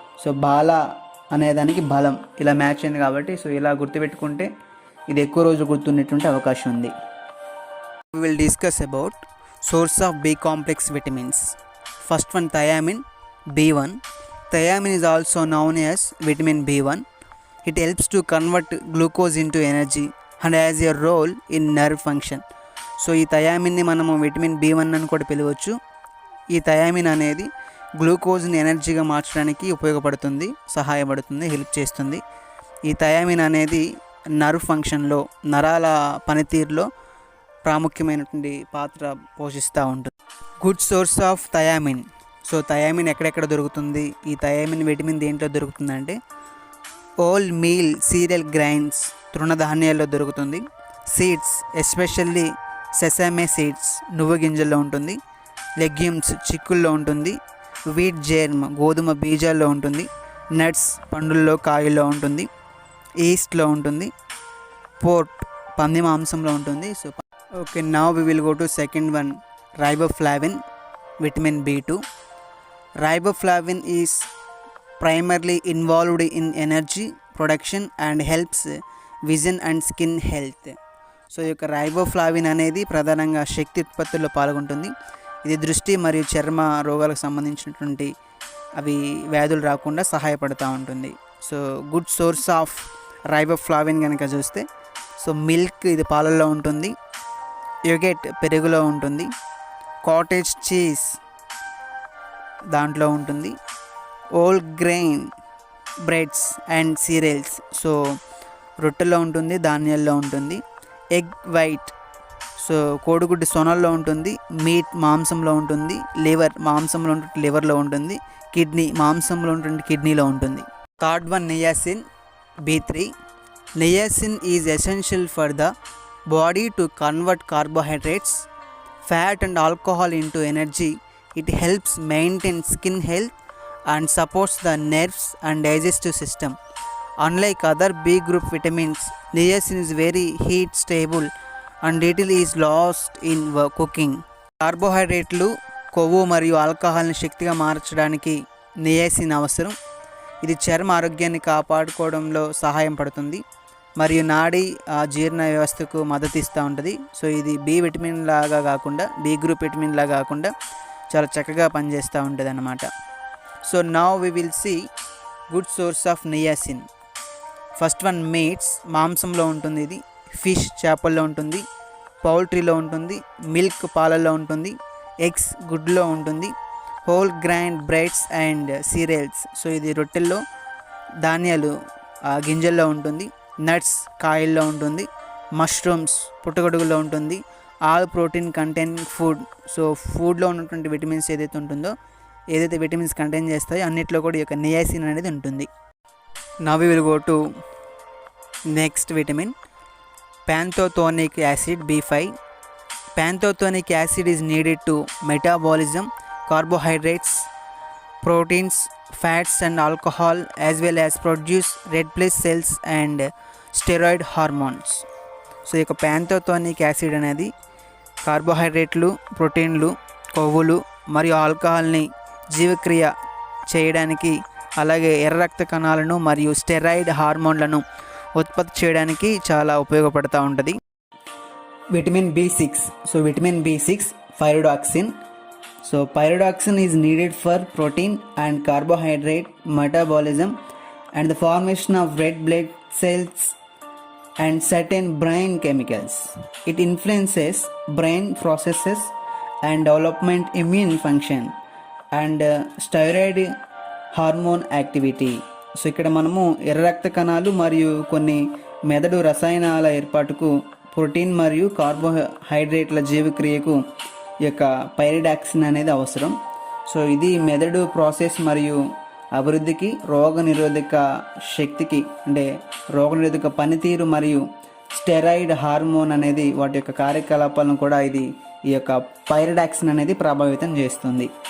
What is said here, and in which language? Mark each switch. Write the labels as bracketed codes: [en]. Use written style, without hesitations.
[te] So బాల అనేదానికి బలం ఇలా మ్యాచ్ అయింది కాబట్టి సో ఇలా గుర్తుపెట్టుకుంటే ఇది ఎక్కువ రోజులు గుర్తుండేటువంటి అవకాశం ఉంది. [en] We will discuss about source of B complex vitamins. First one, thiamine B1. Thiamine is also known as vitamin B1. It helps to convert glucose into energy and has a role in nerve function. [te] So ఈ థయామిన్ని మనము vitamin B1 అని కూడా పిలవచ్చు. ఈ thiamine అనేది గ్లూకోజ్ని ఎనర్జీగా మార్చడానికి ఉపయోగపడుతుంది, సహాయపడుతుంది, హెల్ప్ చేస్తుంది. ఈ థయామిన్ అనేది నర్వ్ ఫంక్షన్లో, నరాల పనితీరులో ప్రాముఖ్యమైనటువంటి పాత్ర పోషిస్తూ ఉంటుంది. [en] Good source of thiamine. [te] So thiamine ఎక్కడెక్కడ దొరుకుతుంది, ఈ థయామిన్ విటమిన్ దేంట్లో దొరుకుతుందంటే [en] whole meal cereal grains, [te] తృణధాన్యాల్లో దొరుకుతుంది. సీడ్స్ ఎస్పెషల్లీ సెసామే సీడ్స్, నువ్వు గింజల్లో ఉంటుంది. లెగ్యూమ్స్ చిక్కుల్లో ఉంటుంది. వీట్ జెర్మ్, గోధుమ బీజాల్లో ఉంటుంది. నట్స్, పండుల్లో, కాయల్లో ఉంటుంది. ఈస్ట్లో ఉంటుంది. పోర్ట్, పంది మాంసంలో ఉంటుంది. [en] So okay, now we will go to second one, riboflavin vitamin B2. Riboflavin is primarily involved in energy production and helps vision and skin health. [te] So ఈ యొక్క రైబోఫ్లావిన్ అనేది ప్రధానంగా శక్తి ఉత్పత్తుల్లో పాల్గొంటుంది. ఇది దృష్టి మరియు చర్మ రోగాలకు సంబంధించినటువంటి అవి వ్యాధులు రాకుండా సహాయపడుతూ ఉంటుంది. So [en] good source of riboflavin [te] కనుక చూస్తే సో మిల్క్, ఇది పాలల్లో ఉంటుంది. యోగెట్, పెరుగులో ఉంటుంది. కాటేజ్ చీజ్ దాంట్లో ఉంటుంది. [en] whole grain breads and cereals, [te] so రొట్టెలో ఉంటుంది, ధాన్యాల్లో ఉంటుంది. ఎగ్ వైట్, సో కోడిగుడ్డు సొనల్లో ఉంటుంది. మీట్, మాంసంలో ఉంటుంది. లివర్, మాంసంలో ఉంటుంది, లివర్లో ఉంటుంది. కిడ్నీ, మాంసంలో ఉంటుంది, కిడ్నీలో ఉంటుంది. [en] Third one, niacin B3. Niacin is essential for the body to convert carbohydrates, fat and alcohol into energy. It helps maintain skin health and supports the nerves and digestive system. Unlike other B group vitamins, niacin is very heat stable and readily is lost in cooking. [te] కార్బోహైడ్రేట్లు, కొవ్వు మరియు ఆల్కహాల్ని శక్తిగా మార్చడానికి niacin అవసరం. ఇది చర్మ ఆరోగ్యాన్ని కాపాడుకోవడంలో సహాయం పడుతుంది మరియు నాడీ జీర్ణ వ్యవస్థకు మద్దతు ఇస్తూ ఉంటుంది. సో ఇది బి విటమిన్ లాగా కాకుండా, బి గ్రూప్ విటమిన్ లాగా కాకుండా చాలా చక్కగా పనిచేస్తూ ఉంటుంది అన్నమాట. [en] So now we will see good source of niacin. [te] First one, meets, మాంసంలో ఉంటుంది. ఇది ఫిష్, చేపల్లో ఉంటుంది. పౌల్ట్రీలో ఉంటుంది. మిల్క్, పాలల్లో ఉంటుంది. ఎగ్స్, గుడ్లో ఉంటుంది. [en] whole grain breads and cereals, [te] so ఇది రొట్టెల్లో, ధాన్యాలు, గింజల్లో ఉంటుంది. నట్స్, కాయల్లో ఉంటుంది. మష్రూమ్స్, పుట్టగొడుగులో ఉంటుంది. [en] all protein containing food, [te] so ఫుడ్లో ఉన్నటువంటి విటమిన్స్ ఏదైతే విటమిన్స్ కంటైన్ చేస్తాయో అన్నిట్లో కూడా ఈ యొక్క నియాసిన్ అనేది ఉంటుంది. [en] Now we will go to next vitamin, pantothenic acid B5. Pantothenic acid is needed to metabolism carbohydrates, proteins, fats and alcohol, as well as produce red blood cells and steroid hormones. [te] So ఈ యొక్క ప్యాంతోథోనిక్ acid అనేది కార్బోహైడ్రేట్లు, ప్రోటీన్లు, కొవ్వులు మరియు ఆల్కహాల్ని జీవక్రియ చేయడానికి, అలాగే ఎర్ర రక్త కణాలను మరియు స్టెరాయిడ్ హార్మోన్లను ఉత్పత్తి చేయడానికి చాలా ఉపయోగపడుతూ ఉంటుంది. Vitamin B6. [en] So vitamin B6, pyridoxine. So pyridoxine is needed for protein and carbohydrate metabolism and the formation of red blood cells and certain brain chemicals. It influences brain processes and development immune function and steroid hormone activity. [te] So ఇక్కడ మనము ఎర్ర రక్త కణాలు మరియు కొన్ని మెదడు రసాయనాల ఏర్పాటుకు, ప్రోటీన్ మరియు కార్బోహైడ్రేట్ల జీవక్రియకు ఈ యొక్క పైరిడాక్సిన్ అనేది అవసరం. సో ఇది మెదడు ప్రాసెస్ మరియు అభివృద్ధికి, రోగనిరోధక శక్తికి అంటే రోగనిరోధక పనితీరు మరియు స్టెరాయిడ్ హార్మోన్ అనేది వాటి యొక్క కార్యకలాపాలను కూడా ఈ యొక్క పైరిడాక్సిన్ అనేది ప్రభావితం చేస్తుంది.